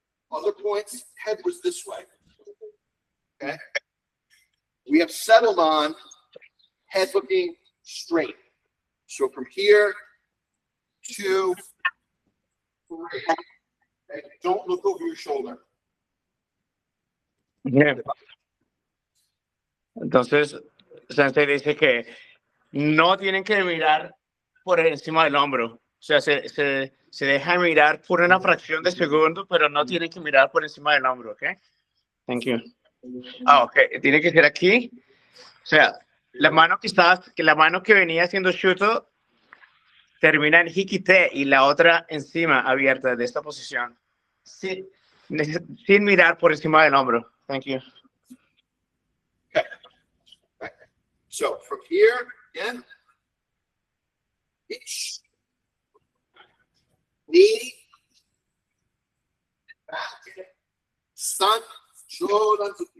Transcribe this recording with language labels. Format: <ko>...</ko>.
<en>Other points, head was this way. Okay? We have settled on head looking straight. So from here to 3. Okay? Don't look over your shoulder.</en> <es>Bien. Entonces, Sensei dice que no tienen que mirar por encima del hombro. O sea, se deja mirar por una fracción de segundo, pero no tienen que mirar por encima del hombro, ¿ok?</es> <en>Thank you.</en> <es>Ok. Tiene que ser aquí. O sea, la mano que venía haciendo shuto termina en hikite y la otra encima, abierta, de esta posición. Sí, sin mirar por encima del hombro.</es> <en>Thank you. Okay. Right. So from here, again, each knee, back, sun, shoulder.</en>